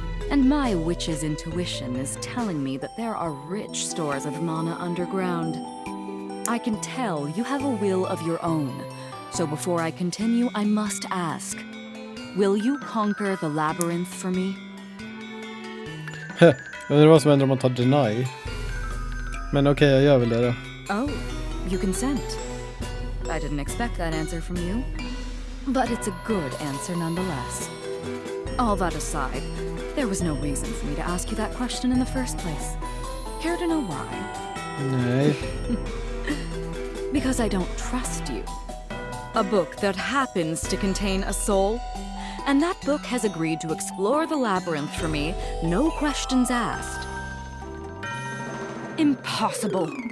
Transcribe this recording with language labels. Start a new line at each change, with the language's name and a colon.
English: And my witch's intuition is telling me that there are rich stores of mana underground. I can tell you have a will of your own, so before I continue, I must ask, will you conquer the labyrinth for me?
Swedish: Jag undrar vad som händer om man tar deny. Men okej, jag gör väl det då.
English: Oh, you consent. I didn't expect that answer from you, but it's a good answer nonetheless. All that aside, there was no reason for me to ask you that question in the first place. Care to know why?
Swedish: Nej.
English: Because I don't trust you. A book that happens to contain a soul, and that book has agreed to explore the labyrinth for me, no questions asked. Impossible.